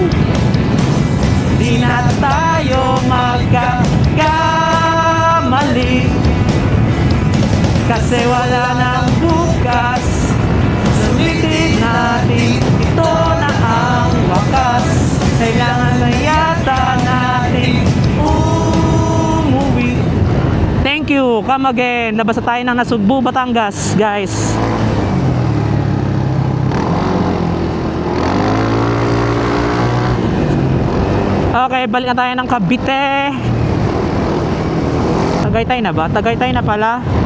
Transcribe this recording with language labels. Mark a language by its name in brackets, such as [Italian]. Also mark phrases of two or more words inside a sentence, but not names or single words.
[Filipino] Di na tayo magkakamali, kasi wala nang bukas. Sulitin natin, ito na ang wakas. Kailangan na yata natin umuwi. [English] Thank you, come again. [Filipino] Labas na tayo ng Nasugbu, Batangas, guys. Okay, balik na tayo ng Cavite. Tagaytay na ba? Tagaytay na pala.